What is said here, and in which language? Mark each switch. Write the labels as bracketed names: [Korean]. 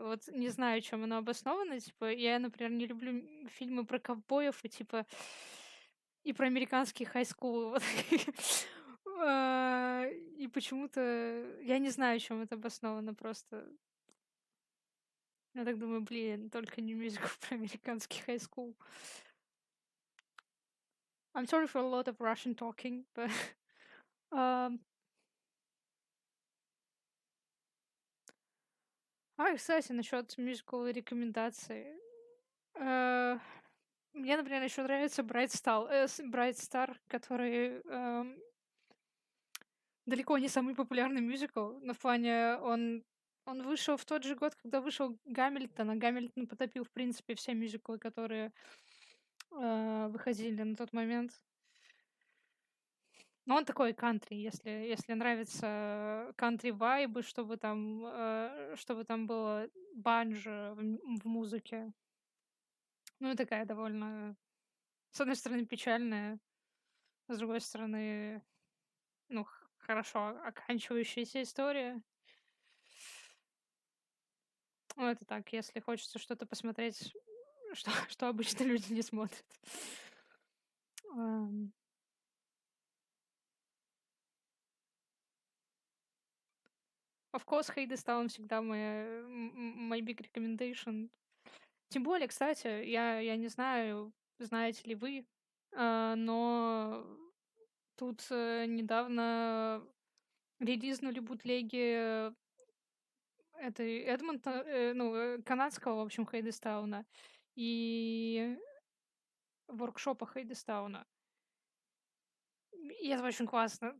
[Russian] Вот не знаю, чем оно обосновано. Типа, я, например, не люблю фильмы про ковбоев и типа и про американский хай-скул. Вот. И почему-то я не знаю, чем это обосновано просто. Я так думаю, блин, только не мюзикл про американский хай-скул. [English] I'm sorry for a lot of Russian talking, but [Russian] ам, кстати, насчет мюзикл рекомендаций. Э, Мне, например, еще нравится Bright Star, который, далеко не самый популярный мюзикл, но в плане он вышел в тот же год, когда вышел «Гамильтон», а «Гамильтон» потопил, в принципе, все мюзиклы, которые, выходили на тот момент. Но он такой кантри, если нравится кантри-вайбы, чтобы там было банджо в музыке. Ну и такая довольно, с одной стороны, печальная, с другой стороны, ну, хорошо оканчивающаяся история. Ну, это так, если хочется что-то посмотреть, что обычно люди не смотрят. [English] Ам, of course, Hades [Russian] всегда [English] my big recommendation. [Russian] Тем более, кстати, я не знаю, знаете ли вы, но тут, недавно релизнули бутлеги этой канадского, в общем, Хейдестауна и воркшопа Хейдестауна. И это очень классно.